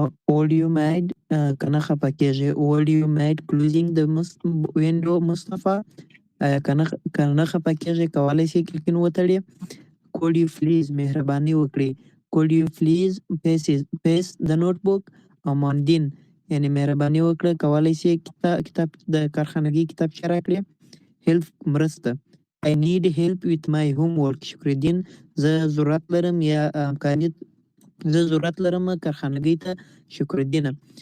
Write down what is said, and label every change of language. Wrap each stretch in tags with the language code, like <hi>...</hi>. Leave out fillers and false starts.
<en>Would you mind</en> <ps>کنه خفه کېږي.</ps> <en>Would you mind closing the window</en> <ps>مصطفى؟ کنه خفه کېږي کولی شي کلکین وتړي.</ps> <en>Could you please</en> <ps>مهرباني وکړي.</ps> <en>Could you please pass the notebook Amanuddin؟</en> <ps>یعنی مهرباني وکړه کولی شي کتاب د کارخانګي کتابچه راکړي. help مرسته.</ps> <en>I need help with my homework</en> <ps>شکرالدین زه ضرورت لرم یا امکانیت زه ضرورت لرم کارخانګۍ ته شکرالدینه.</ps>